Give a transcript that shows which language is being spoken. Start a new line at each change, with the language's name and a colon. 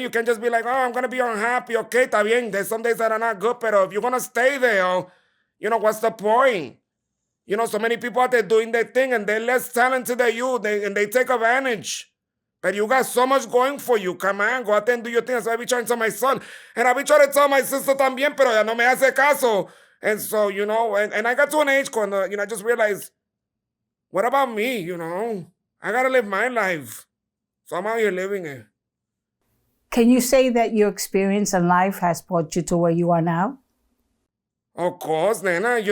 English: You can't just be like, oh, I'm gonna be unhappy. Okay,
Spanish: está bien.
English: There's some days that are not good, but if you're gonna stay there, what's the point? So many people out there doing their thing and they're less talented than you, and they take advantage. But you got so much going for you. Come on, go out there and do your thing. So I be trying to tell my son. And I be trying to tell my sister
Spanish: también, pero ya no me hace caso.
English: And so, and I got to an age
Spanish: cuando,
English: I just realized, what about me, I got to live my life. So I'm out here living it. Can you say that your experience in life has brought you to where you are now? Of course, Nana.